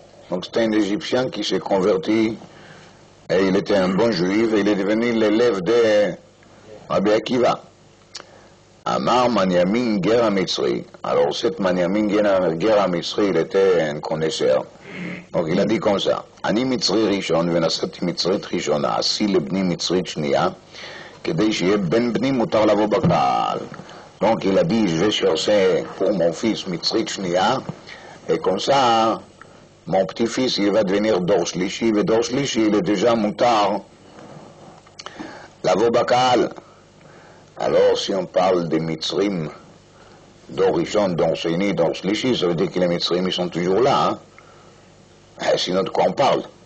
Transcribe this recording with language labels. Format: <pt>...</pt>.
<fr>Donc c'était un Égyptien qui s'est converti. Et il était un bon juif, et il est devenu l'élève de Rabbi Akiva. Amar Manyamin Ger HaMitzri. Alors, cet Manyamin Ger HaMitzri, il était un connaisseur. Donc, il a dit comme ça.</fr> <he>Ani Mitzri Rishon, ונשאתי מצרית ראשונה, עשי לבני מצרית שנייה, כדי שיהיה בן בני מותר לבוא בקהל.</he> <fr>Donc, il a dit, je vais chercher pour mon fils מצרית שנייה, et comme ça, mon petit-fils, il va devenir Dor Shlishi, et Dor Shlishi, il est déjà moutar, lavo bakal. Alors, si on parle des Mitzrim, Dor Rishon, Dor Sheni, Dor Shlishi, ça veut dire que les Mitzrim, ils sont toujours là, hein? Sinon, de quoi on parle?</fr>